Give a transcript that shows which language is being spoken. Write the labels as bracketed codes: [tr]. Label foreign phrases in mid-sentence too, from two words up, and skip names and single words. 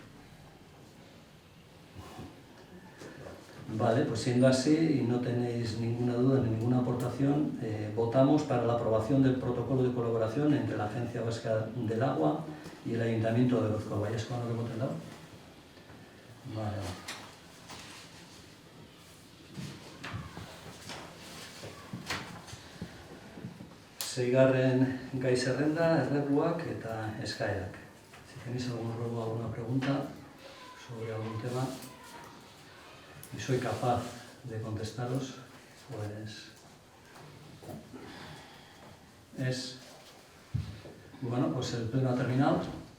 [es] Vale, pues siendo así y no tenéis ninguna duda ni ninguna aportación, votamos para la aprobación del protocolo de colaboración entre la Agencia Vasca del Agua y el Ayuntamiento de Orozco. ¿Vayáis con lo que hemos tenido? Vale. [eu] Seigarren gai zerrenda, errebluak eta eskaerak. [es] Si tenéis algún ruego, alguna pregunta sobre algún tema y soy capaz de contestaros, pues bueno, pues el pleno ha terminado.